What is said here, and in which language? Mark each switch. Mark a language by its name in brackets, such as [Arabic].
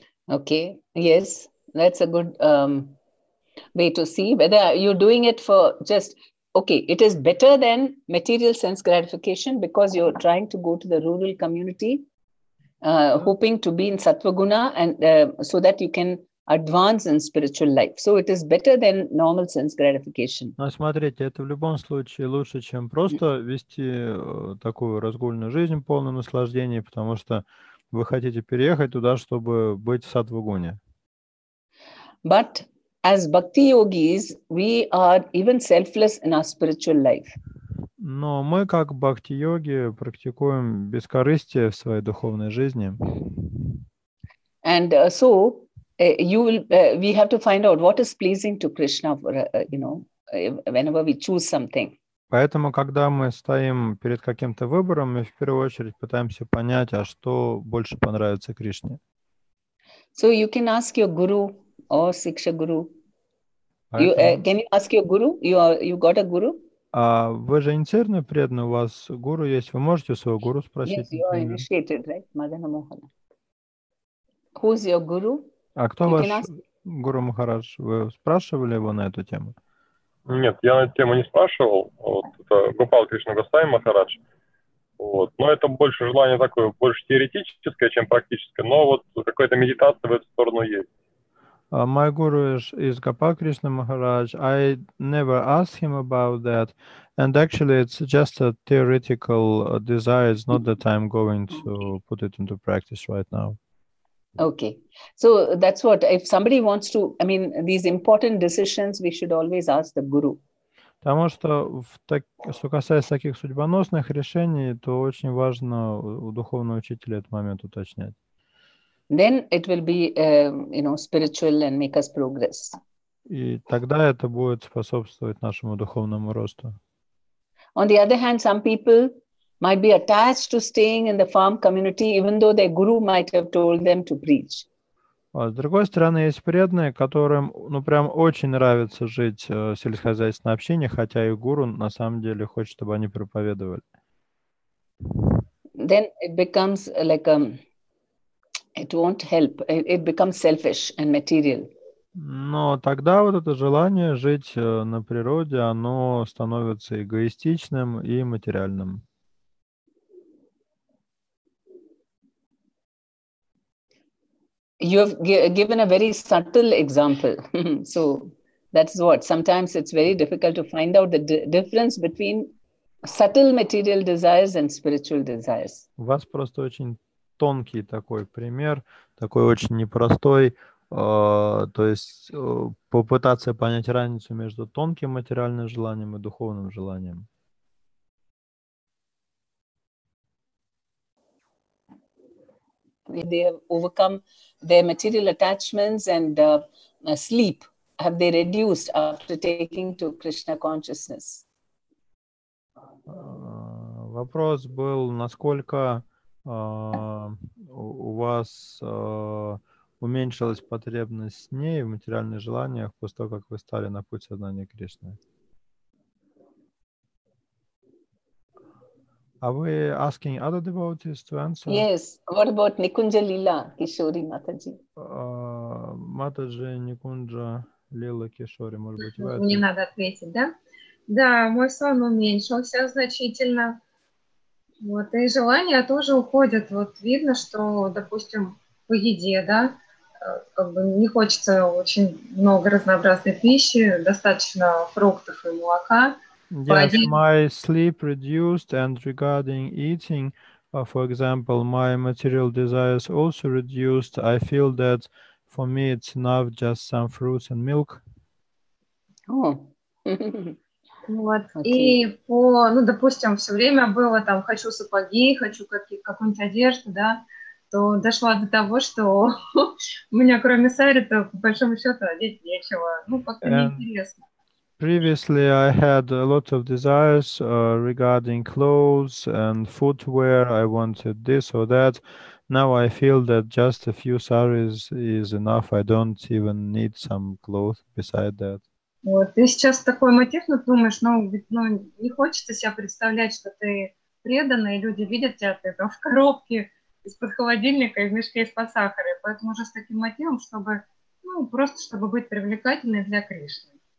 [English] Okay, yes, that's a good way to see whether you're doing it for just, okay, it is better than material sense gratification because you're trying to go to the rural community, hoping to be in Sattva-guna and so that you can advance in spiritual life. So it is better than normal sense gratification. [Russian] Но смотрите, это в любом случае лучше, чем просто вести такую разгульную жизнь, полную наслаждений, потому что вы хотите переехать туда, чтобы быть в саттва-гуне. [English] But as bhakti yogis, we are even selfless in our spiritual life. [Russian] Но мы, как бхакти-йоги, практикуем бескорыстие в своей духовной жизни. [English] And so we have to find out what is pleasing to Krishna, whenever we choose something. [Russian] Поэтому, когда мы стоим перед каким-то выбором, мы в первую очередь пытаемся понять, а что больше понравится Кришне. [English] So you can ask your guru or Siksha guru. Can you ask your guru? You got a guru? [Russian] А вы же инициированный преданный, у вас гуру есть, вы можете у своего гуру спросить? [English] Yes, you are initiated, right? Madana Mohana. Who's your guru? [Russian] А кто ваш гуру Махарадж? Вы спрашивали его на эту тему? Нет, я на эту тему не спрашивал. Вот, это Гопал Кришна Госвами Махарадж. Вот. Но это больше желание такое, больше теоретическое, чем практическое. Но вот какая-то медитация в эту сторону есть. [English] My guru is Gopal Krishna Maharaj. I never asked him about that. And actually, it's just a theoretical desire. It's not that I'm going to put it into practice right now. Okay. So that's what, if somebody wants to, these important decisions, we should always ask the guru. [Russian] Потому что, что касается таких судьбоносных решений, то очень важно у духовного учителя этот момент уточнять. [English] Then it will be, spiritual and make us progress. [Russian] И тогда это будет способствовать нашему духовному росту. [English] On the other hand, some people might be attached to staying in the farm community, even though their guru might have told them to preach. [Russian] А с другой стороны, есть преданные, которым, прям очень нравится жить в сельскохозяйственной общине, хотя и гуру на самом деле хочет, чтобы они проповедовали. [English] Then it becomes like it won't help. It becomes selfish and material. [Russian] Но тогда вот это желание жить на природе, оно становится эгоистичным и материальным. [English] You have given a very subtle example. So that's what, sometimes it's very difficult to find out the difference between subtle material desires and spiritual desires. [Russian] У вас просто очень тонкий такой пример, такой очень непростой, то есть попытаться понять разницу между тонким материальным желанием и духовным желанием. [English] They have overcome their material attachments and sleep. Have they reduced after taking to Krishna consciousness? [Russian] Вопрос был, насколько у вас уменьшилась потребность с ней в материальных желаниях после того, как вы стали на путь сознания Кришны. [English] Are we asking other devotees to answer? Yes. What about Nikunja Leela, Kishori Mataji? [Russian] Матаджи, Никунджа, Лила, Кишори, может быть, вы Мне ответите? надо ответить, да? Да, мой сон уменьшился значительно. Вот, и желания тоже уходят. Вот видно, что, допустим, по еде, да, как бы не хочется очень много разнообразной пищи, достаточно фруктов и молока. [English] Yes, my sleep reduced, and regarding eating, for example, my material desires also reduced. I feel that for me it's enough just some fruits and milk. Oh. [Russian] Вот. [English] Okay. [Russian] И по, ну, допустим, все время было там, хочу сапоги, хочу какую-нибудь одежду, да, то дошла до того, что у меня кроме сари-то, по большому счету, одеть нечего. Ну, как-то неинтересно. [English] Previously, I had a lot of desires regarding clothes and footwear. I wanted this or that. Now I feel that just a few saris is enough. I don't even need some clothes beside that. [Russian] Вот. Ты сейчас такой мотив, ну, думаешь, ну, ведь, ну, не хочется себя представлять, что ты преданный, и люди видят тебя, ты там в коробке из-под холодильника и в мешке из-под сахара. И поэтому уже с таким мотивом, чтобы, ну, просто чтобы быть привлекательной для Кришны.